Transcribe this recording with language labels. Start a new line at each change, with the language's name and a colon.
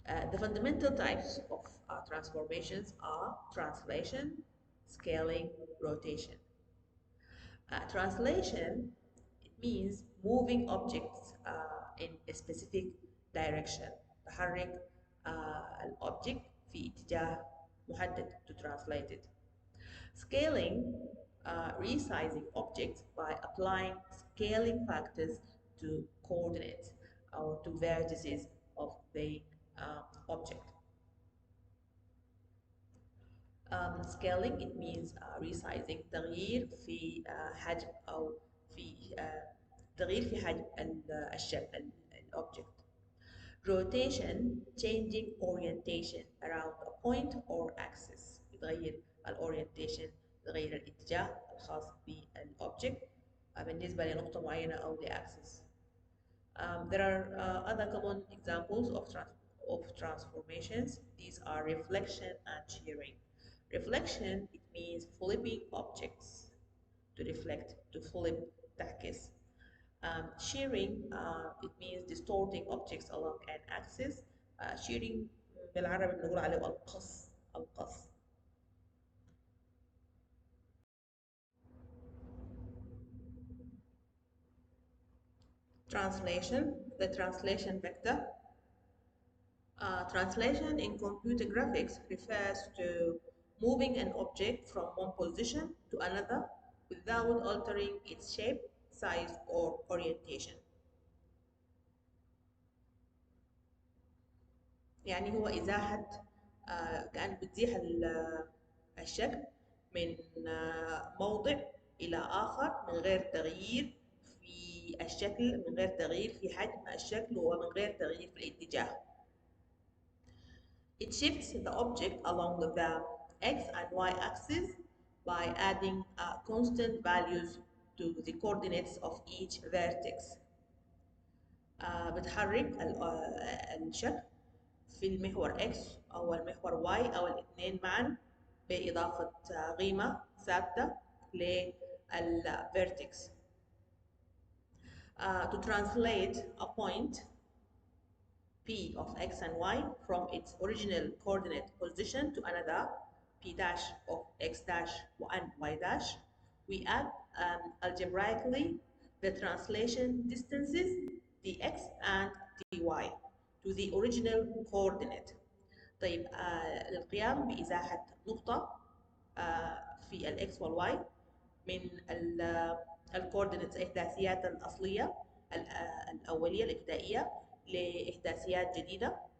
English: The fundamental types of transformations are translation, scaling, rotation. Translation, it means moving objects in a specific direction.
Arabic: تحرك الأوبجكت في اتجاه محدد
English: to translate it. Scaling, resizing objects by applying scaling factors to coordinates or to vertices of the object. Scaling, it means resizing
Arabic: تغيير في حجم أو في تغيير في حجم الشكل الأوبجكت.
English: Rotation, changing orientation around a point or axis.
Arabic: يتغير الأورينتيشن، يتغير الاتجاه الخاص بالأوبجكت بالنسبة لنقطة معينة أو لأكسس.
English: There are other common examples of transformations. These are reflection and shearing. Reflection, it means flipping objects to reflect, to flip, تعكس. Shearing, it means distorting objects along an axis.
Arabic: Shearing بالعربي بنقول عليه القص. القص.
English: Translation, the translation vector. Translation in computer graphics refers to moving an object from one position to another without altering its shape, size, or orientation.
Arabic: يعني هو إزاحة كأنك بتزيح الشكل من موضع إلى آخر من غير تغيير في الشكل، من غير تغيير في حجم الشكل ومن غير تغيير في الاتجاه.
English: It shifts the object along the x and y axis by adding constant values to the coordinates of each vertex.
Arabic: بتحرك الشكل في المحور x أو المحور y أو الاثنين معا بإضافة قيمة ثابتة للفيرتكس.
English: to translate a point P of x and y from its original coordinate position to another P dash of x dash and y dash, we add algebraically the translation distances dx and dy to the original coordinate.
Arabic: طيب للقيام بإزاحة نقطة في الإكس والواي من الكوردينتس الإحداثيات الأصلية الأولية الابتدائية لإحداثيات جديدة.